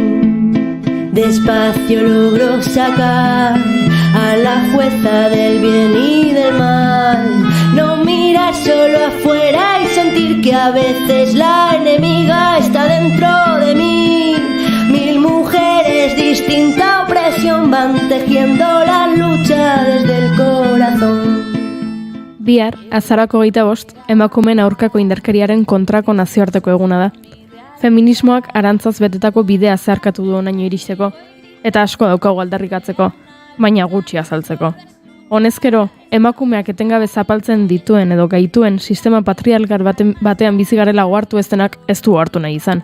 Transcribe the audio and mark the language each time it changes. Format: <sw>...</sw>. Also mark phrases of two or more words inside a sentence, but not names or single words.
<es>Despacio logró sacar a la fuerza del bien y del mal. No mirar solo afuera y sentir que a veces la enemiga está dentro de mí. 1000 mujeres, distinta opresión, van tejiendo la lucha desde el corazón.</es> <eu>Bihar, azarako 25, emakumeen aurkako indarkeriaren kontrako nazioarteko eguna da. Feminismoak arantzaz betetako bidea zeharkatu du honaino iristeko, eta asko daukagu aldarrikatzeko, baina gutxi azaltzeko. Honezkero, emakumeak etengabe zapaltzen dituen edo gaituen sistema patriarkal batean bizi garela ohartu ez denak ez du ohartu nahi izan.</eu>